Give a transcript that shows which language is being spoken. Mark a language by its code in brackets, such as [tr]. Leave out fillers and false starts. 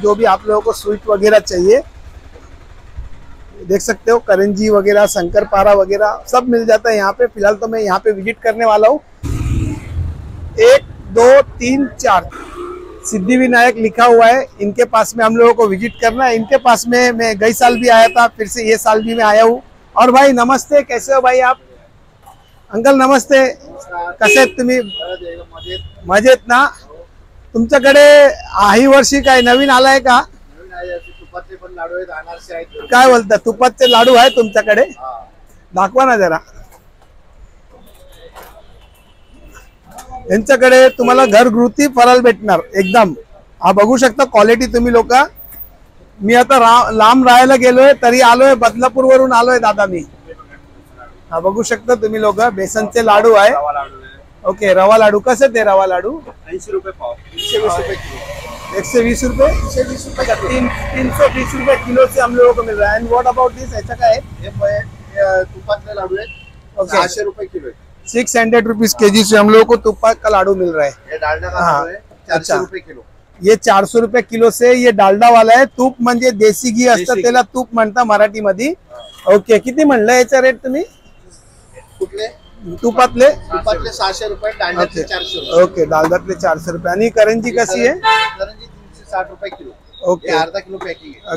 [hi] जो भी आप लोगों को स्वीट वगैरह चाहिए देख सकते हो, करंजी वगैरह, शंकर पारा वगैरह सब मिल जाता है यहाँ पे। फिलहाल तो मैं यहाँ पे विजिट करने वाला हूँ। 1 2 3 4 सिद्धि विनायक लिखा हुआ है, इनके पास में हम लोगों को विजिट करना है। इनके पास में मैं गई साल भी आया था, फिर से ये साल भी मैं आया हूँ। और भाई नमस्ते, कैसे हो भाई आप? [mr] अंकल नमस्ते, कसे आहेत तुम्ही? मजेत ना? तुमच्याकडे ही वर्षी काय नवीन आलाय का? तुपाचे पण लाडू आहेत, अनारसे आहेत। काय बोलता, तुपाचे लाडू आहे तुमच्याकडे? दाखवा ना जरा। यांच्याकडे तुम्हाला घरगुती फराळ भेटणार एकदम। हा बघू शकता क्वालिटी तुम्ही लोक। मी आता लांब राहायला गेलोय तरी आलोय, बदलापूर वरून आलोय दादा मी। हा बघू शकता तुम्ही लोक, बेसनचे लाडू आहे। ओके, रवा लाडू कसे ते? रवा लाडू 80 रुपये पाव, 120 रुपये किलो। [hi] 120 रुपये, 120 रुपये का 320 रुपये किलो से हम लोगों को मिल रहा है। [en] and what about this, [hi] ऐसा का है? [mr] तुपातले लाडू आहेत, [en] okay [mr] 600 रुपये किलो आहे। [hi] 600 रुपीज केजी से हम लोगों को तुप्पा का लाडू मिल रहा है। ये डालडा का लाडू है, 400 रुपये किलो। ये 400 रुपये किलो से ये डालडा वाला है। [mr] तूप म्हणजे देसी घी असतं त्याला तूप म्हणता मराठीमध्ये। ओके, किती म्हणलं याचा रेट तुम्ही? कुठले? तुपातले 600 रुपये, डालड्यातले 400 रुपये। ओके, डालड्यातले 400 रुपये। आणि करंजी कशी आहे? करंजी 360 रुपये किलो। [en] okay, [mr] अर्धा किलो पॅकिंग आहे।